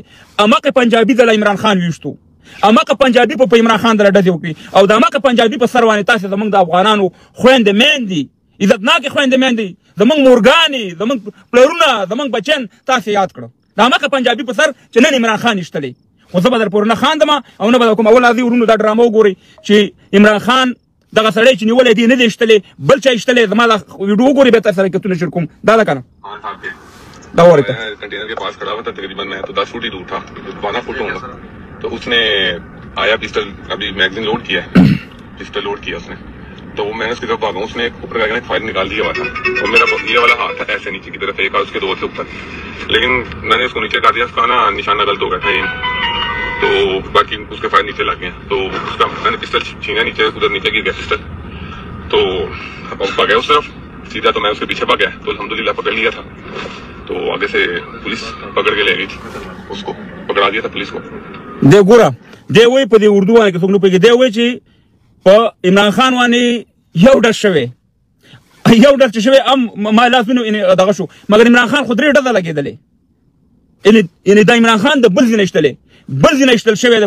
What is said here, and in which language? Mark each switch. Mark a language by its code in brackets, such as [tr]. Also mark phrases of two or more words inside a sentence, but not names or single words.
[ps] امقې پنجابي دله عمران خان ویشتو، امقې پنجابي په عمران خان دله ډزې وکړي او د امقې پنجابي په سر باندې تاسې زموږ د افغانانو خویندې میندې، عزتناکې خویندې میندې، زموږ مورګانې، زموږ پلرونه، زموږ بچیان تاسې یاد کړه. د امقې پنجابي په سر چې نن عمران خان ایشتلی. خو زه به در پورې نه خاندم او نه به در کوم. اول راځئ ورونو دا ډرامه وګورئ چې عمران خان دغه سړی چې نیولی دی نه دی ایشتلی، بل چا ایشتلی. زما دا ویډیو وګورئ بیا تاسې سره کتونه شیر کوم. دا ده که نه؟ دا وارد [ur] کنٹینر کے پاس کھڑا ہوا تھا تقریباً، میں تو 10 فٹ ہی دور تھا، 12 فٹ ہوگا. تو اس نے آیا پستول، ابھی میگزین لوڈ کیا ہے، پستول لوڈ کیا اس نے. تو میں نے اس کی طرف بھاگا، اس نے اوپر کا فائر نکال دیا ہوا تھا اور میرا یہ والا ہاتھ تھا ایسے نیچے کی طرف ایک اور اس کے 2 سے اوپر. لیکن میں نے اس کو نیچے کاٹ دیا، اس کا نا نشانہ غلط ہو گیا تھا، تو باقی اس کے فائر نیچے لگ گئے. تو اس کا میں نے پستول چھینا نیچے، ادھر نیچے گر گیا پستول۔ تو بھاگا اس طرف سیدھا، تو میں اس کے پیچھے بھاگ گیا تو الحمدللہ پکڑ لیا تھا. تو آگے سے پولیس پکڑ کے لے گئی تھی، اس کو پکڑا دیا تھا پولیس کو. [ps] दे ګوره دی وایي په دې اردو باندې که څوک نه پوهېږي، دی وایي چې په عمران خان باندې یو ډز شوی، یو ډز چې شوی ما لاس ونیو دغه شو، مګر عمران خان خو 3 ډزه لګېدلې. یعنې دا عمران خان د بل ځای نه ایشتلی، بل ځای نه ایشتل شوی دی.